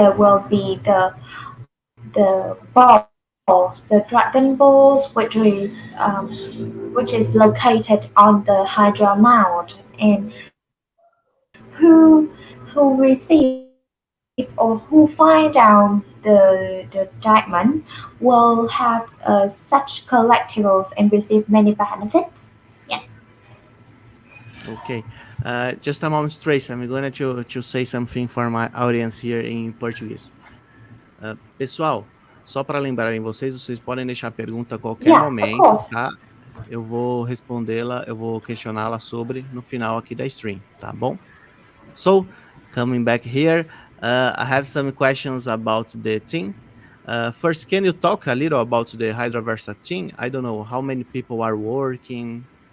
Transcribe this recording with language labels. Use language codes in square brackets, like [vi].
[en] There will be the balls, the dragon balls, which is located on the Hydra mount, and who receive or who find down the diamond will have such collectibles and receive many benefits. Yeah. Okay. Just a moment, Trace. I'm going to say something for my audience here in Português. [pt] Pessoal, só para lembrarem vocês podem deixar pergunta a qualquer [en] Yeah, of [pt] momento, [en] course. [pt] tá? Eu vou respondê-la, eu vou questioná-la sobre no final aqui da stream, tá bom? [en] So, coming back here, I have some questions about the team. First, can you talk a little about the Hydraverse team? I don't know how many people are working.